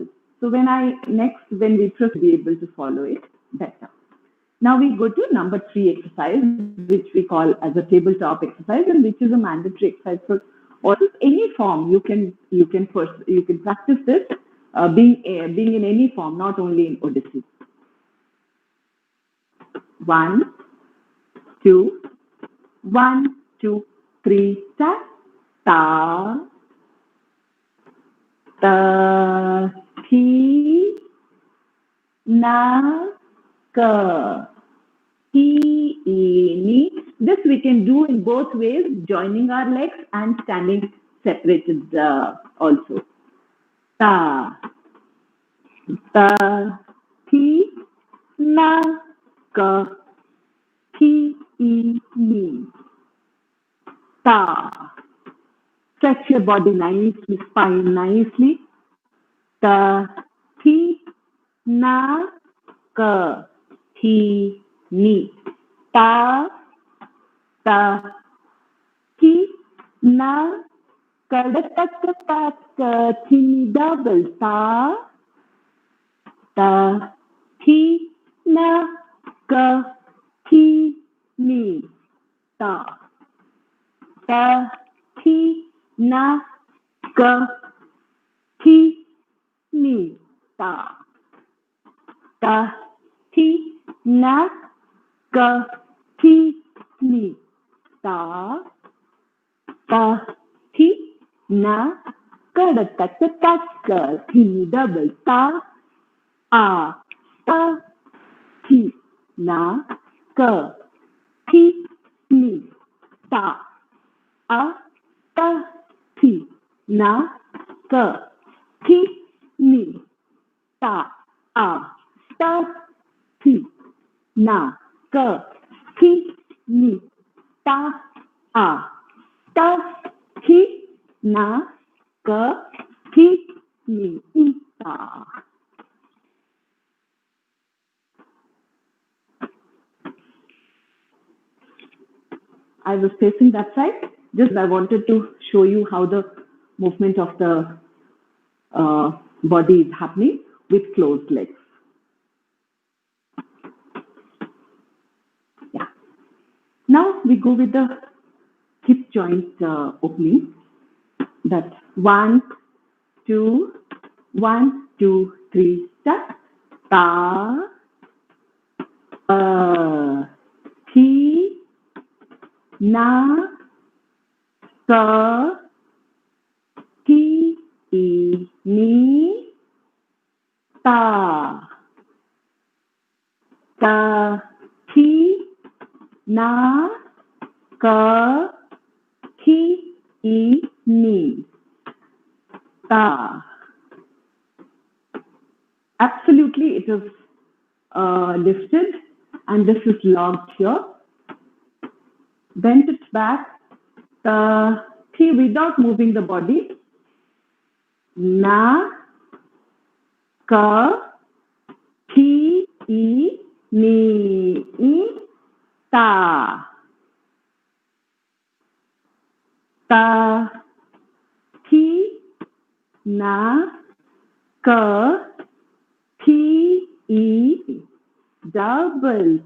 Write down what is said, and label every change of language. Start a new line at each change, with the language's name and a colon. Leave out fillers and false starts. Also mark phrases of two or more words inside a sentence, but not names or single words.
English: So when we first be able to follow it better. Now we go to number 3 exercise, which we call as a tabletop exercise, and which is a mandatory exercise for also any form. You can practice this being in any form, not only in Odissi. 1, 2, 1, 2, 3, ta, ta, ta, thi, na, ka, thi, ni. This we can do in both ways, joining our legs and standing separated also. Ta, ta, thi, na, ka, thi, ni. Ta, Stretch your body nicely, spine nicely. Ta, thi, na, ka, thi, ni. Ta, ta, thi, na, ka, da, ta, ta, ta, ka, thi, ni, double. Ta, ta, thi, na, ka, thi, ni. Ta, ta, thi, na, ka, thi, ni. Ta, ta, thi, na, ka, thi, ni. Ta, ta, thi, na, ka, da, ta, ta, ta, ka, thi, ni, double. Ta, ta, thi, na, ka, thi, ni. Ta, ta, thi, na, ka, thi, ni. Ta, ta, thi, na, ka, thi, ni. Ta, ta, thi, na, ka, thi, ni. Ta. I was facing that side. Just I wanted to show you how the movement of the body is happening with closed legs. Yeah. Now we go with the hip joint opening. That 1, 2, 1, 2, 3, step. Ta, thi, na, ka, thi, ni, ta, ta, thi, na, ka, thi, ni, ta. Absolutely, it is lifted, and this is locked here. Bend it back. Thi without moving the body. Na, ka, thi, ni, ta. Ta, thi, na, ka, thi, double.